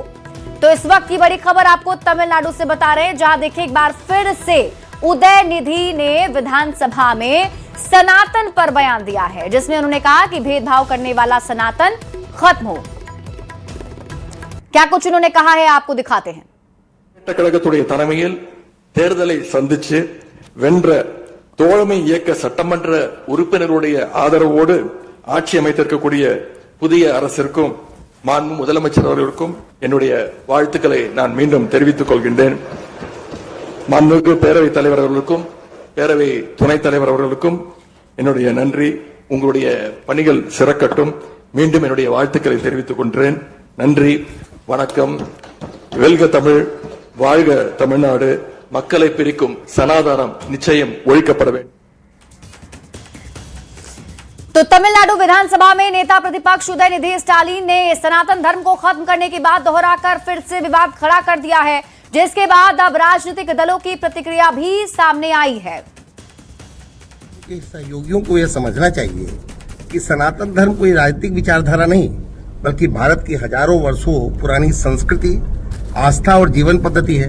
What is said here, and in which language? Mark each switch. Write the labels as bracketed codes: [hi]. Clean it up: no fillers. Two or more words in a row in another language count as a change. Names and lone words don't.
[hi] तो इस वक्त की बड़ी खबर आपको तमिलनाडु से बता रहे हैं, जहां देखिए एक बार फिर से उदयनिधि ने विधानसभा में सनातन पर बयान दिया है, जिसमें उन्होंने कहा कि भेदभाव करने वाला सनातन खत्म हो। क्या कुछ उन्होंने कहा है आपको दिखाते हैं। [ta] கழகத்துடைய தலைமையில் தேர்தலை சந்திச்சு வென்ற தோழமை இயக்க சட்டமன்ற உறுப்பினருடைய ஆதரவோடு ஆட்சி அமைத்திருக்கக்கூடிய புதிய அரசிற்கும் மாண்பு முதலமைச்சர் அவர்களுக்கும் என்னுடைய வாழ்த்துக்களை நான் மீண்டும் தெரிவித்துக் கொள்கின்றேன். மாண்புமிகு பேரவைத் தலைவர் அவர்களுக்கும் பேரவை துணைத் தலைவர் அவர்களுக்கும் என்னுடைய நன்றி. உங்களுடைய பணிகள் சிறக்கட்டும். மீண்டும் என்னுடைய வாழ்த்துக்களை தெரிவித்துக் கொள்கிறேன். நன்றி, வணக்கம். வெல்க தமிழ், வாழ்க தமிழ்நாடு. மக்களை பிரிக்கும் சனாதனம் நிச்சயம் ஒழிக்கப்பட வேண்டும். [hi] तो तमिलनाडु विधानसभा में नेता प्रतिपक्ष उदयनिधि स्टालिन ने सनातन धर्म को खत्म करने की बात दोहराकर फिर से विवाद खड़ा कर दिया है, जिसके बाद अब राजनीतिक दलों की प्रतिक्रिया भी सामने आई है। सहयोगियों को यह समझना चाहिए कि सनातन धर्म कोई राजनीतिक विचारधारा नहीं, बल्कि भारत की हजारों वर्षों पुरानी संस्कृति, आस्था और जीवन पद्धति है।